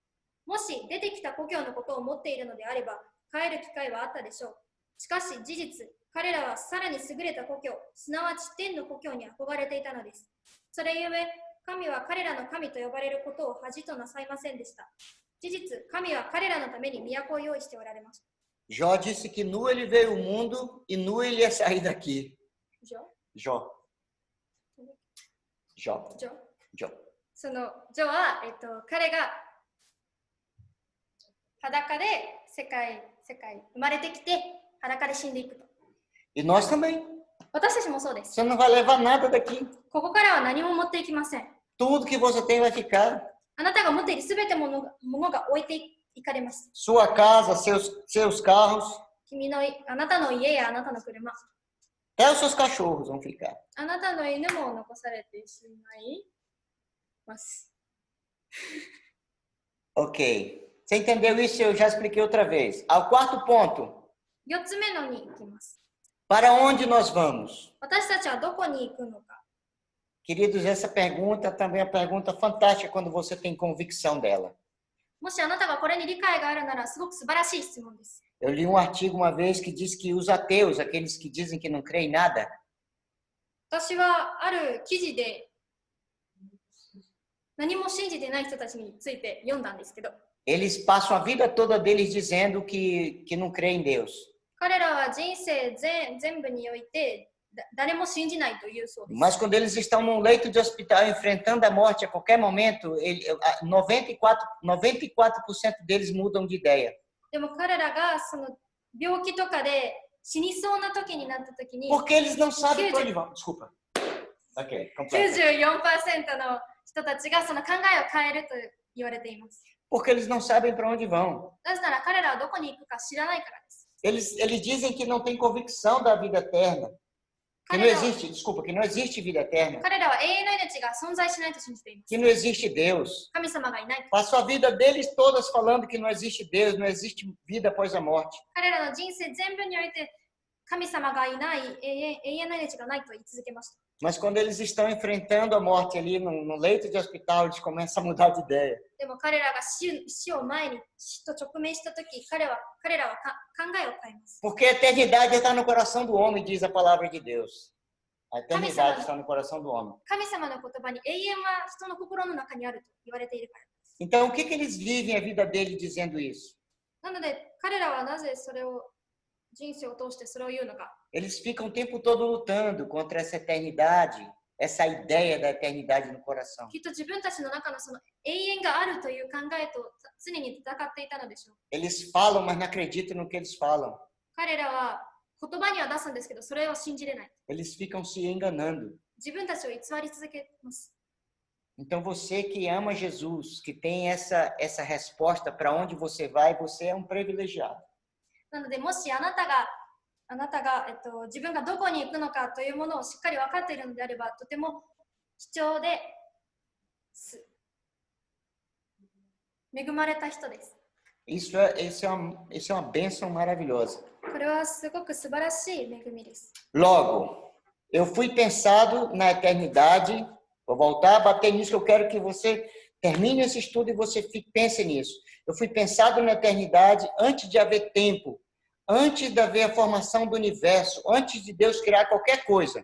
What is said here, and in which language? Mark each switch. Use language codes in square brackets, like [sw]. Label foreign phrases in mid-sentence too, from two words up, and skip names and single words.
[ja] もし出てきた故郷のことを思っているのであれば、帰る機会はあったでしょう。しかし事実、彼らはさらに優れた故郷、すなわち天の故郷に憧れていたのです。それゆえ、神は彼らの神と呼ばれることを恥となさいませんでした。事実、神は彼らのために都を用意しておられました。 [pt] Jó disse que nu ele veio ao mundo e nu ele ia sair daqui. Jó. [ja] そのジョは、彼が裸で世界生まれてきて裸で死んでいくと。 [pt] E nós também. [ja] 私たちもそうです。 [pt] Você não vai levar nada daqui. [ja] ここからは何も持っていきません。 [pt] Tudo que você tem vai ficar. [ja] あなたが持っているすべてものが置いていかれます。 [pt] Sua casa, seus carros. [ja] あなたの家やあなたの車。 [pt] Até os seus cachorros vão ficar. [ja] あなたの犬も残されてしまいます。 [pt] Ok. Você entendeu isso? Eu já expliquei outra vez. Ao quarto ponto. [ja] 4 つ目のに行きます。 [pt] Para onde nós vamos? [ja] 私たちはどこに行くのか。 [pt] Queridos, essa pergunta também é uma pergunta fantástica quando você tem convicção dela. [ja] もしあなたがこれに理解があるならすごく素晴らしい質問です。 [pt] Eu li um artigo uma vez que diz que os ateus, aqueles que dizem que não creem em nada, [ja] 私はある記事で何も信じてない人たちについて読んだんですけど、 [pt] eles passam a vida toda deles dizendo que não creem em Deus. [ja] 彼らは人生全部において誰も信じないというそうです。 [pt] Mas quando eles estão num leito de hospital enfrentando a morte a qualquer momento, 94% deles mudam de ideia. [ja] でも彼らがその病気とかで死にそうな時になった時に [pt] Porque eles não sabem para onde vão. Desculpa. Ok, completa. [ja] 94% の人たちがその考えを変えると言われています。 [pt] Porque eles não sabem para onde vão. [ja] なぜなら彼らはどこに行くか知らないからです。 [pt] Eles dizem que não têm convicção da vida eterna. Que não existe, desculpa, que não existe vida eterna. [ja] 彼らは永遠の命が存在しないと信じています。 [pt] Que não existe Deus. [ja] 神様がいない。 [pt] Passou a vida deles todas falando que não existe Deus, não existe vida após a morte. [ja] 彼らの人生全部において神様がいない、永遠の命がないと言い続けました。 [pt] Mas quando eles estão enfrentando a morte ali no leito de hospital, eles começam a mudar de ideia. [ja] でも彼らが死を前に死と直面したとき、彼らは考えを変えます。 [pt] Porque a eternidade está no coração do homem, diz a palavra de Deus. A eternidade está no coração do homem. [ja] 神様の言葉に永遠は人の心の中にあると言われているからです。 [pt] Então, o que eles vivem a vida deles dizendo isso? [ja] なので彼らはなぜそれを人生を通してそれを言うのか。 [pt] Eles ficam o tempo todo lutando contra essa eternidade, essa ideia da eternidade no coração. [ja] きっと自分たちの中のその永遠があるという考えと常に戦っていたのでしょう。 [pt] Eles falam, mas não acreditam no que eles falam. [ja] 彼らは言葉には出すんですけど、それを信じれない。 [pt] Eles ficam se enganando. [ja] 自分たちを偽り続けます。 [pt] Então, você que ama Jesus, que tem essa resposta para onde você vai, você é um privilegiado. [ja] なので、もしあなたが、自分がどこに行くのかというものをしっかり分かっているのであれば、とても貴重で恵まれた人です。 [pt] Isso é uma bênção maravilhosa. [ja] これはすごく素晴らしい恵みです。 [pt] Logo, eu fui pensado na eternidade. Vou voltar a bater nisso, que eu quero que você termine esse estudo e você pense nisso. Eu fui pensado na eternidade antes de haver tempo, antes de haver a formação do universo, antes de Deus criar qualquer coisa.